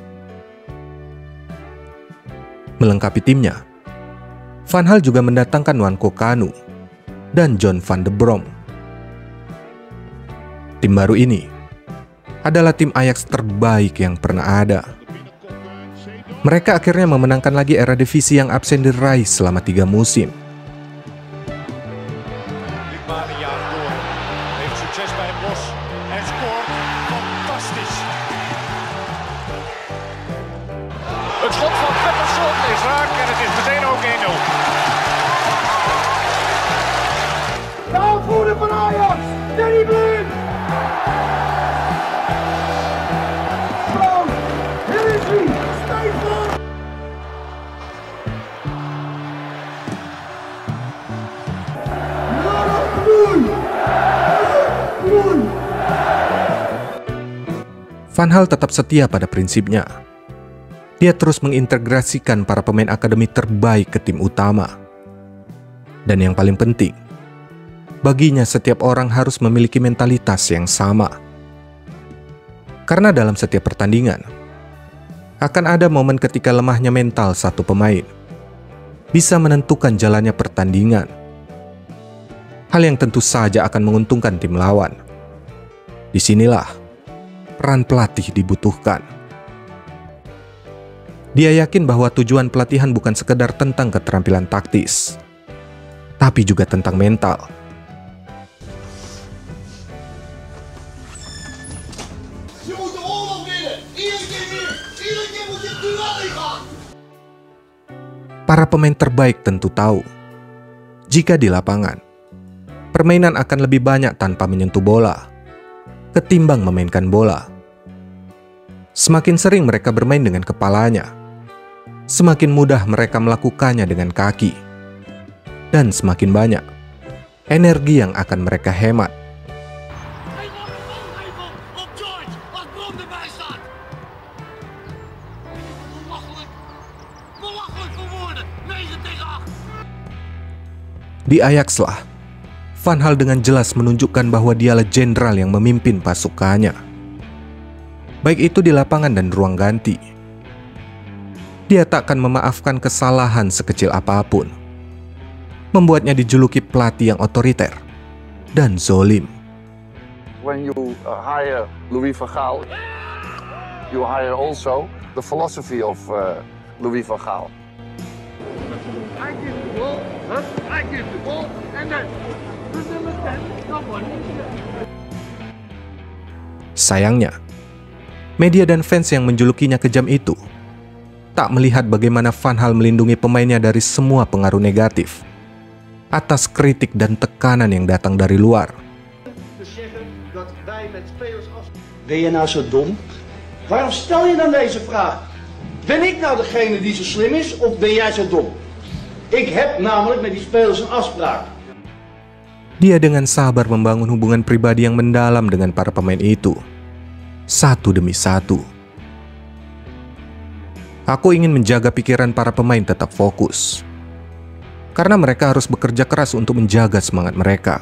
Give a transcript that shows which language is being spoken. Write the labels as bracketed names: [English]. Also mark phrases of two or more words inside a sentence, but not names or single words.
[Indonesian] Melengkapi timnya, Van Gaal juga mendatangkan Nwankwo Kanu dan John van de Brom. Tim baru ini adalah tim Ajax terbaik yang pernah ada. Mereka akhirnya memenangkan lagi Eredivisie yang absen diraih selama 3 musim. [Dutch] Het schot van Pettersson is raak en het is meteen ook 1-0. De aanvoerder van Ajax, Danny Blind. Zo, hier is hij, Stefan. [Indonesian] Van Gaal tetap setia pada prinsipnya. Dia terus mengintegrasikan para pemain akademi terbaik ke tim utama. Dan yang paling penting, baginya setiap orang harus memiliki mentalitas yang sama. Karena dalam setiap pertandingan, akan ada momen ketika lemahnya mental satu pemain bisa menentukan jalannya pertandingan. Hal yang tentu saja akan menguntungkan tim lawan. Disinilah peran pelatih dibutuhkan. Dia yakin bahwa tujuan pelatihan bukan sekedar tentang keterampilan taktis, tapi juga tentang mental. [Dutch] Je moet de oorlog winnen. Iedere keer weer. Iedere keer moet je het duel ingaan. [Indonesian] Para pemain terbaik tentu tahu, jika di lapangan, permainan akan lebih banyak tanpa menyentuh bola, ketimbang memainkan bola. Semakin sering mereka bermain dengan kepalanya, semakin mudah mereka melakukannya dengan kaki. Dan semakin banyak energi yang akan mereka hemat. [Dutch] Hij mag een bal geven op George als Bron erbij staat. Belachelijk. Belachelijk voor woorden. 9-8. [Indonesian] Di Ajax lah, Van Gaal dengan jelas menunjukkan bahwa dialah jenderal yang memimpin pasukannya. Baik itu di lapangan dan ruang ganti. Dia tak akan memaafkan kesalahan sekecil apapun. Membuatnya dijuluki pelatih yang otoriter dan zolim. [English] When you hire Louis van Gaal, you hire also the philosophy of Louis van Gaal. I give the ball, I give the ball, and then [Indonesian] Sayangnya, media dan fans yang menjulukinya kejam itu tak melihat bagaimana Van Gaal melindungi pemainnya dari semua pengaruh negatif atas kritik dan tekanan yang datang dari luar. [Dutch] Ben je nou zo dom? Waarom stel je dan deze vraag? Ben ik nou degene die zo slim is of ben jij zo dom? Ik heb namelijk met die spelers een afspraak. [Indonesian] Dia dengan sabar membangun hubungan pribadi yang mendalam dengan para pemain itu, satu demi satu. Aku ingin menjaga pikiran para pemain tetap fokus, karena mereka harus bekerja keras untuk menjaga semangat mereka.